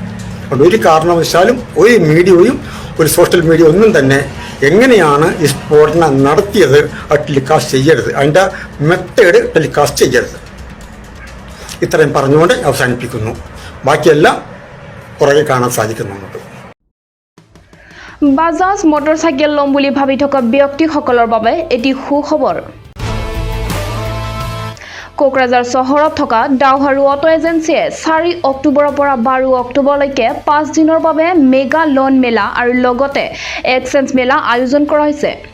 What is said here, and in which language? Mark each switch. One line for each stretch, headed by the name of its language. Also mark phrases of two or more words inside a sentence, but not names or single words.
Malayalam: അതുകൊണ്ട് ഒരു കാരണവശാലും ഒരു മീഡിയയും ഒരു സോഷ്യൽ മീഡിയ ഒന്നും തന്നെ എങ്ങനെയാണ് ഈ സ്ഫോടനം നടത്തിയത് അത് ടെലികാസ്റ്റ് ചെയ്യരുത്. അതിൻ്റെ മെത്തേഡ് ടെലികാസ്റ്റ് ചെയ്യരുത്. ഇത്രയും പറഞ്ഞുകൊണ്ട് അവസാനിപ്പിക്കുന്നു. বাকিയെല്ലാം പുറകെ കാണാൻ സാധിക്കും നമുക്ക്.
Assamese: বাজাজ মটৰচাইকেল ল'ম বুলি ভাবি থকা ব্যক্তিসকলৰ বাবে এটি সুখবৰ। কোকৰাঝাৰ চহৰত থকা ডাউহাৰু অটো এজেন্সিয়ে 4 অক্টোবৰৰ পৰা 12 অক্টোবৰলৈকে 5 দিনৰ বাবে মেগা লোন মেলা আৰু লগতে এক্সচেঞ্জ মেলা আয়োজন কৰা হৈছে।